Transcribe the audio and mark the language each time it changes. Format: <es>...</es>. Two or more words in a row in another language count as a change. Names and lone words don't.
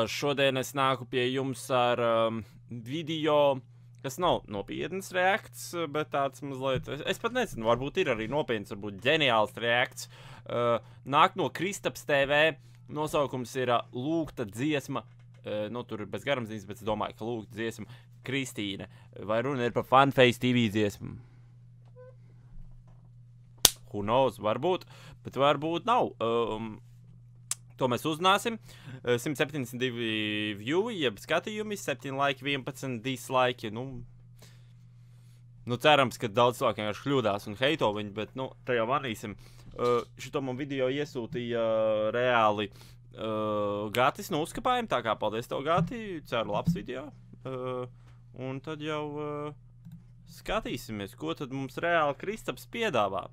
<lv>Šodien es nāku pie jums ar video, kas nav nopietnas reakts, bet tāds mazliet, es pat nezinu, varbūt ir arī nopietns, varbūt ģeniāls reakts. Nāk no Kristaps TV, nosaukums ir Lūgta dziesma, nu tur ir bez garamzīmes, bet es domāju, ka Lūgta dziesma Kristīne. Vai runa ir par Funface TV dziesmu?</lv> <en>Who knows,</en> <lv>varbūt, bet varbūt nav. To mēs uzzināsim. 172 view, jeb skatījumi, 7 like, 11 dislike. Nu, cerams, ka daudz cilvēku vienkārši kļūdās un heito viņu, bet, te jau manīsim. Šito man video iesūtīja reāli Gatis no uzkapājiem, tā kā paldies tev, Gati, ceru labs video. Un tad jau skatīsimies, ko tad mums reāli Kristaps piedāvā.</lv>